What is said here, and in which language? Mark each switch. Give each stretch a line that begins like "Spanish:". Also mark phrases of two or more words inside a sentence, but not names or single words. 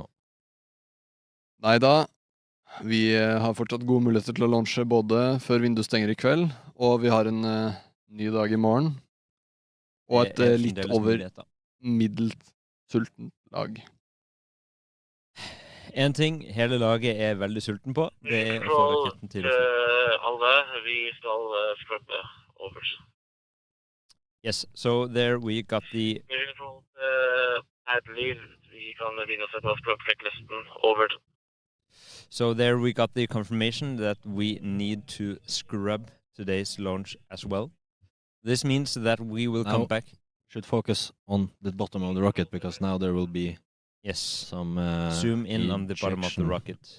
Norwegian: Neida, vi har fortsatt gode muligheter til å launche både før vinduet stenger i kveld, og vi har en ny dag i morgen. Og et litt over middelt sultent lag. En ting hele laget er veldig sulten på, det er å få raketten til å fly. Alle, vi skal scrubbe over.
English: Yes, so there we got the...
Norwegian: Vi kan begynne å sette oss scrub-checklisten over.
English: So there we got the confirmation that we need to scrub today's launch as well. This means that we will come back. Should focus on the bottom of the rocket because now there will be some zoom in on the bottom of the rocket